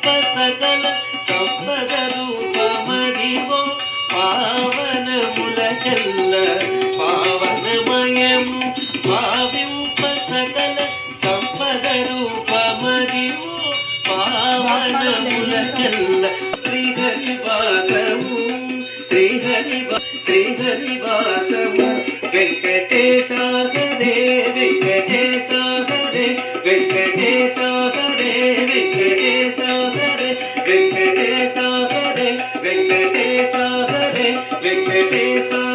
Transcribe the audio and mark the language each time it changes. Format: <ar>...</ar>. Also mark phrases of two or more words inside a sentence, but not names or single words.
<te>సకల సంపద రూప మదివో, పావన ములకెల్ల పావనమయము, పావింప సకల సంపద రూప మదివో, పావన ములకెల్ల శ్రీహరివాసవు, శ్రీహరివాసవు,</te> <sa>ವೆಂಕಟೇಶ ಹರೇ, ವೆಂಕಟೇಶ ಹರೇ, ವೆಂಕಟೇಶ ಹರೇ, ವೆಂಕಟೇಶ ಹರೇ, ವೆಂಕಟೇಶ ಹರೇ, ವೆಂಕಟೇಶ ಹರೇ, ವೆಂಕಟೇಶ</sa>